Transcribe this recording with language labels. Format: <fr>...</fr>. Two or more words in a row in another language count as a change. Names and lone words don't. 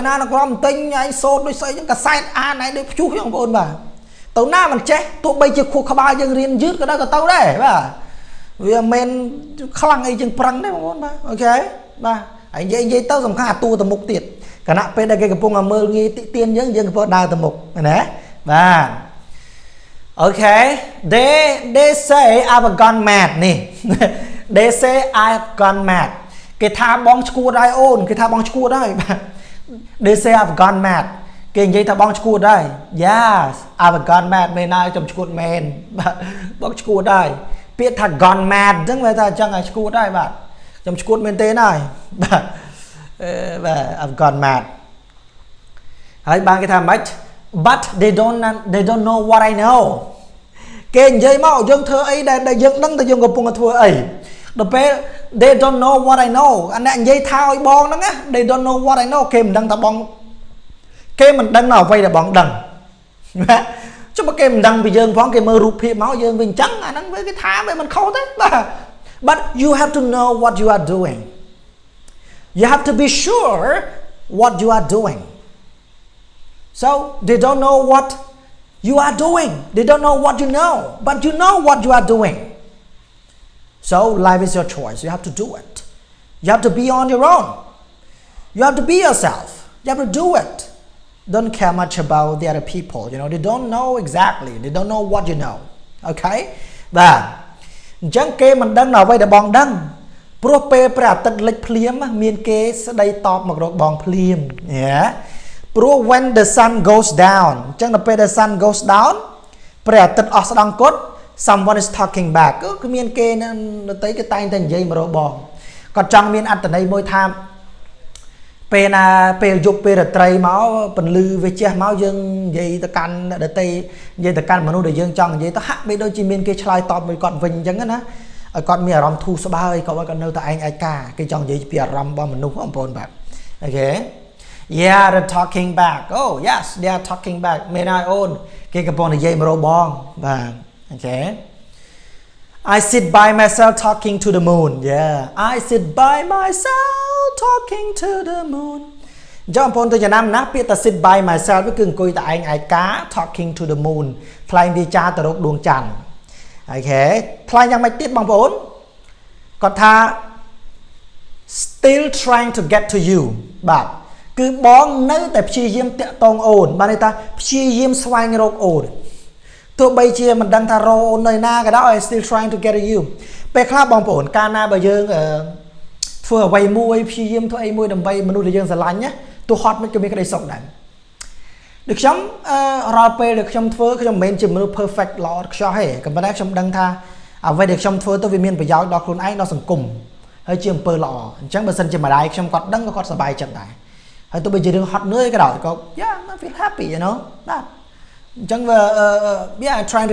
<km>នានុក្រមទិញឯងសូត្រដូចស្អីចឹងកសែតអានឯងដូចព្យុះចឹងបងប្អូនបាទទៅណាមិនចេះទោះបីជាខួរក្បាលយើងរៀនយឺតក៏ទៅដែរ បាទវាមិនខ្លាំងអីជាងប្រឹងទេបងប្អូនបាទអូខេបាទហើយនិយាយទៅសំខាន់អាតួទៅមុខទៀតគណៈ ពេលដែលគេកំពុងមើលងាយតិទៀនយើងកំពុងដើរទៅមុខណាបាទអូខេ</km> <en>they say I've gone mad</en> <km>នេះ</km> <en>they say I've gone mad</en> <km>គេថាបងឈួតហើយអូនគេថាបងឈួតហើយបាទ</km> <en>they say I've gone mad</en> <km>គេនិយាយថាបងឈួតហើយ</km> <en>yes I've gone mad</en> <km>មែនហើយខ្ញុំឈួតមែនបាទបងឈួតហើយពាក្យថា</km> <en>gone mad</en> <km>អញ្ចឹងវាថាអញ្ចឹងឲ្យឈួតហើយបាទ ខ្ញុំឈួតមែនទេហើយបាទ</km> <en>I've gone mad</en> <km>ហើយបានគេថាម៉េច</km> <en>but they don't know what I know</en> <km>គេនិយាយមកយើងធ្វើអីដែលយើងដឹងតែយើងកំពុងតែធ្វើអីដល់ពេល</km> <en>they don't know what I know</en> <km>អាអ្នកនិយាយថាឲ្យបងហ្នឹងណា</km> <en>they don't know what I know</en> <km>គេមិនដឹងថាបងគេមិនដឹងអ្វីដែលបងដឹងណាចុះបើគេមិនដឹងពីយើងផងគេមើលរូបភាពមកយើងវិញអញ្ចឹងអាហ្នឹងវាគេថាវាមិនខុសទេបាទ</km> <en>but you have to know what you are doing you have to be sure what you are doing so they don't know what you are doing they don't know what you know but you know what you are doing so life is your choice you have to do it you have to be on your own you have to be yourself you have to do it don't care much about the other people you know they don't know exactly they don't know what you know okay</en> <km>បាទអញ្ចឹងគេមិនដឹងអ្វីដែលបងដឹងព្រោះពេលព្រះអាទិត្យលិចភ្លាមមានគេស្ដីតបមករកបងភ្លាមព្រោះ</km> <en>when the sun goes down</en> <km>អញ្ចឹងដល់ពេល</km> <en>the sun goes down</en> <km>ព្រះអាទិត្យអស់ស្ដ ង់គុត</km> <en>someone is talking back</en> <km>គឺមានគេនៅទីគេតែងតែនិយាយមករកបងគាត់ចង់មានអត្ថន័យមួយថាពេលណាពេលយប់ពេលរាត្រីមកពន្លឺវាជះមកយើងនិយាយ ទៅកាន់ដតីនិយាយទៅកាន់មនុស្សដែលយើងចង់និយាយទៅហាក់បីដូចជាមានគេឆ្លើយតបមួយគាត់វិញអញ្ចឹងណាឲ្យគាត់មានអារម្មណ៍ធូរស្បើយគាត់ នៅតែឯងឯកាគេចង់និយាយពីអារម្មណ៍របស់មនុស្សបងប្អូនបាទអូខេ</km> <en>yeah they're talking back oh yes they are talking back</en> <km>មានហើយអូនគេកំពុងនិយាយមករកបងបាទអូខេ</km> <en>I sit by myself talking to the moon</en> <km>yeah I</km> <en>sit by myself talking to the moon</en> <km>ចាំបងប្អូនទៅចំណាំណាពាក្យថា sit by myself គឺអង្គុយតែឯងឯកា talking to the moon ថ្លែងវាចាទៅរកដួងច័ន្ទអូខេថ្លែងយ៉ាងម៉េចទៀតបងប្អូនគាត់ថា</km> <en>still trying to get to you</en> <km>បាទគឺបងនៅតែព្យាយាមតាក់ទងអូនបានន័យថាព្យាយាមស្វែងរកអូនទោះបីជាមិនដឹងថារកអូននៅណាក៏ដោយ</km> <en>still trying to get to you</en> <km>ពេលខ្លះបងប្អូនកាលណាបើយើងធ្វើអ្វីមួយព្យាយាមធ្វើអីមួយដើម្បីមនុស្សដែលយើងស្រឡាញ់ណាទោះហត់មិនក៏មានក្តីសុខដែរដូចខ្ញុំរាល់ពេលដែលខ្ញុំធ្វើខ្ញុំ មិនមែនជាមនុស្ស perfect ល្អខ្ចោះទេក៏ប៉ុន្តែខ្ញុំដឹងថាអ្វីដែលខ្ញុំធ្វើទៅវាមានប្រយោជន៍ដល់ខ្លួនឯងដល់សង្គមហើយជាអំពើល្អអញ្ចឹងបើសិនជាម្ដាយខ្ញុំគាត់ដឹងក៏គាត់សប្បាយចិត្តដែរហើយទោះបីជារឿងហត់នឿយក៏ដោយក៏</km> <en>yeah I feel happy you know</en> <km>បាទអញ្ចឹង</km> <en>yeah I'm trying to</en>